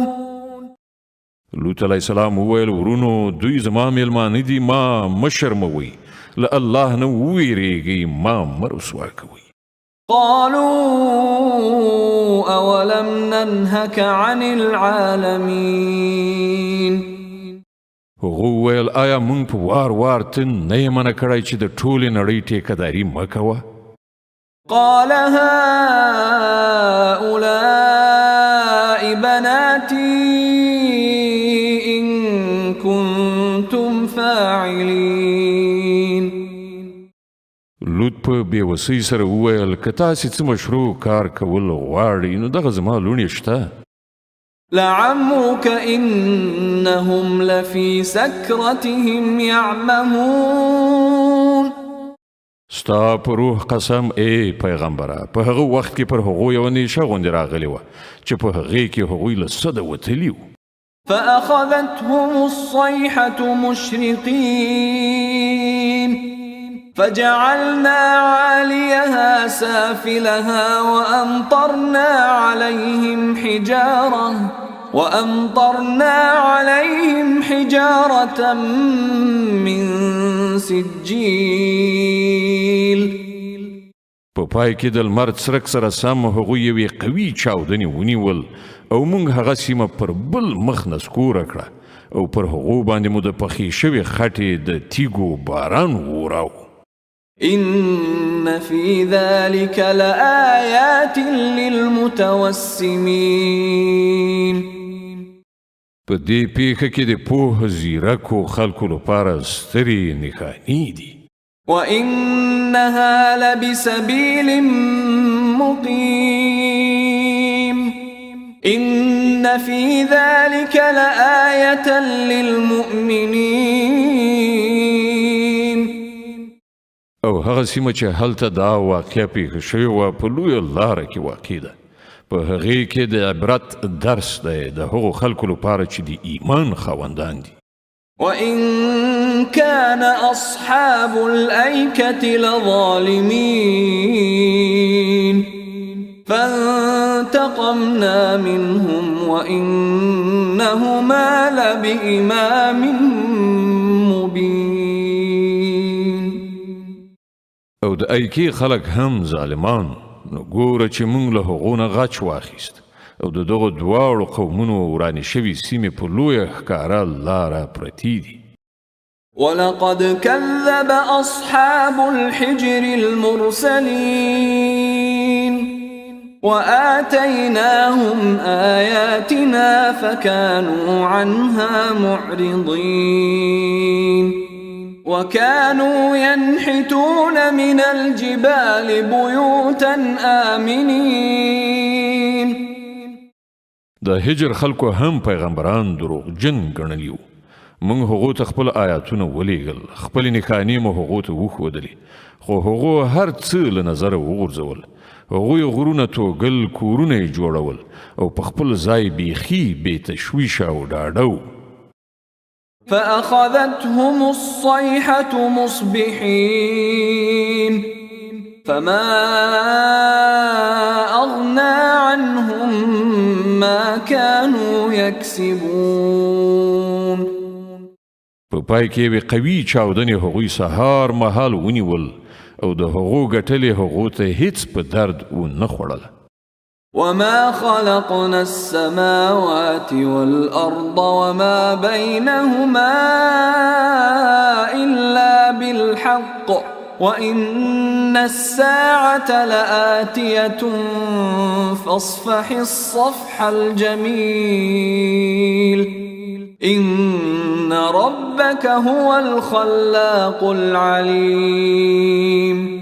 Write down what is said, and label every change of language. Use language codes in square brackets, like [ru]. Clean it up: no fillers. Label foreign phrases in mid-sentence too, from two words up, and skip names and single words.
[ps] لوط علیه السلام وویل ورونو دوی زما میلمانه دي ما مه شرموئ له الله نه وویریږئ ما مه رسوا کوئ [ar] قالوا أولم ننهك عن العالمين [ps] هغو ویل آیا موږ په وار وار ته نه یې منع کړی چې د ټولې نړۍ ټیکهداري مه کوه [ar] قال هؤلاء بناتي إن كنتم فاعلين [ps] لوط په بېوسۍ سره وویل که تاسې څه مشروع کار کول غواړئ نو دغه زما لوڼې شته [ar] لعمرك إنهم لفي سكرتهم يعمهون [ps] ستا په روح قسم ای پیغمبره په هغه وخت کې پر هغو یوه نیشه غوندې راغلې وه چې په هغې کې هغوی له سده وتلي وو [ar] فأخذتهم الصيحة مشرقين فجعلنا عاليها سافلها وأمطرنا عليهم حجارة من سجيل [ps] په پای کې د لمر څرک سره سم هغوی یوې قوي چاودنې ونیول او موږ هغه سیمه پر بل مخ نسکوره کړه او پر هغو باندې مو د پخې شوې خټې د تیږو باران ووراو [ar] إن في ذلك لآيات للمتوسمين [ps] په دې پیښه کې د پوه زیرکو خلکو لپاره سترې نښانې دي [ar] وإنها لبسبيل مقيم إن في ذلك لآية للمؤمنين [ps] او هغه سیمه چې هلته دا واقعه پیښه شوې وه په لویه لاره کې واقع ده په هغې کې د عبرت درس دی د هغو خلکو لپاره چې د ایمان خاوندان دي [ar] وإن كان أصحاب الأيكة لظالمين فانتقمنا منهم وإنهما لبإمام مبين [ps] او د ایکی خلک هم ظالمان نو ګوره چې موږ له هغو نه غچ واخیست او د دغو دواړو قومونو ورانې شوي سیمې په لویه ښکاره لاره پرتې دي [ar] ولقد كذب أصحاب الحجر المرسلين وآتيناهم آياتنا فكانوا عنها معرضين وكانوا ينحتون من الجبال بيوتا آمنين [ps] د هجر خلکو هم پیغمبران دروغجن ګڼلي وو موږ هغو ته خپل آیاتونه ولیږل خپلې نښانې مو هغو ته وښودلې خو هغو هر څه له نظره وغورځول هغوی غرونه توږل کورونه یې جوړول او په خپل ځای بیخي بې تشویشه او ډاډه وو [ar] فأخذتهم الصيحة مصبحين فما أغنى عنهم ما كانوا يكسبون [ps] په پای کې یې قوي چاودنې هغوی سهار مهال ونیول او د هغو ګټلې هغو ته هیڅ په درد ونه خوړله. [ar] وما خلقنا السماوات والأرض وما بينهما إلا بالحق وإن الساعة لآتية فاصفح الصفح الجميل إن ربك هو الخلاق العليم.